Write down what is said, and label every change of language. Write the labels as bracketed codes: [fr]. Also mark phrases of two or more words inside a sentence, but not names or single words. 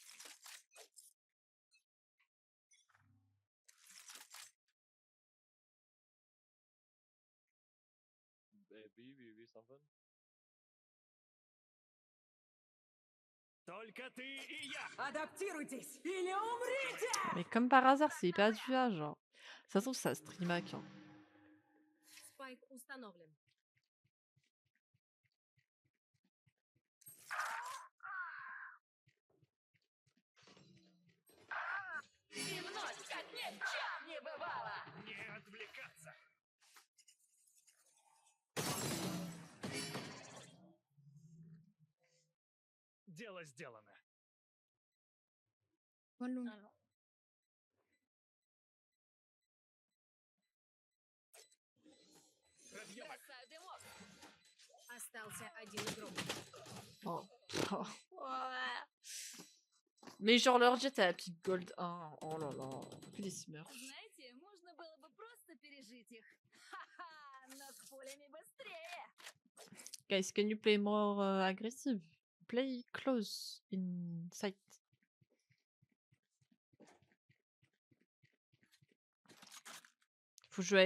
[en] B, something. [ru] Адаптируйтесь или умрите! [fr] Mais comme par hasard, c'est pas du A, genre. Ça se trouve, ça [en] stream hack, [fr] hein. [ru] Спайк установлен. И вновь, как ни в чем не бывало. Дело сделано. [en] One long. [fr] Alors, [ru] бросаю дымок. Остался один игрок. Oh. [fr] Mais genre, leur jet à la pique gold 1. Oh là là. Que des smurfs. [ru] Знаете, можно было бы просто пережить их. Ха-ха, но с пулями быстрее. [en] Guys, can you play more aggressive? Play close in sight. [fr] Faut jouer